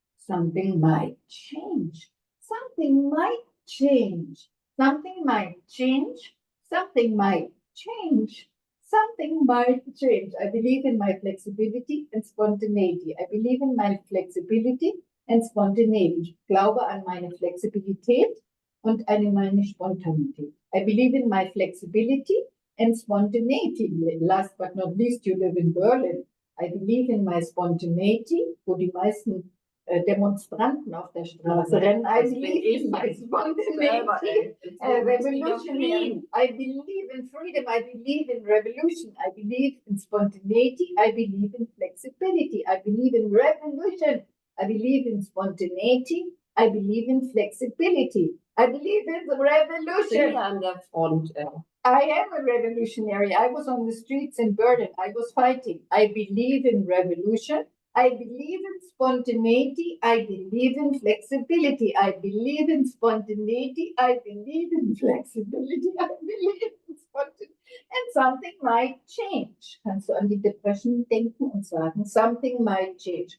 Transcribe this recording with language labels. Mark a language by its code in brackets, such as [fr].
[en] Something might change. Something might change. Something might change. Something might change. Something might change. I believe in my flexibility and spontaneity. I believe in my flexibility and spontaneity. [de] Ich glaube an meine Flexibilität und an meine Spontanität. [en] I believe in my flexibility and spontaneity. Last but not least, you live in Berlin. I believe in my spontaneity, [de] wo die meisten Demonstranten auf der Straße rennen. [en] I believe in my spontaneity, revolutionary. I believe in freedom. I believe in revolution. I believe in spontaneity. I believe in flexibility. I believe in revolution. I believe in spontaneity. I believe in flexibility. I believe in the revolution. [de] An der Front. [en] I am a revolutionary. I was on the streets in Berlin. I was fighting. I believe in revolution. I believe in spontaneity. I believe in flexibility. I believe in spontaneity. I believe in flexibility. I believe in spontaneity. And something might change. [de] Kannst du an die Depression denken und sagen, [en] something might change.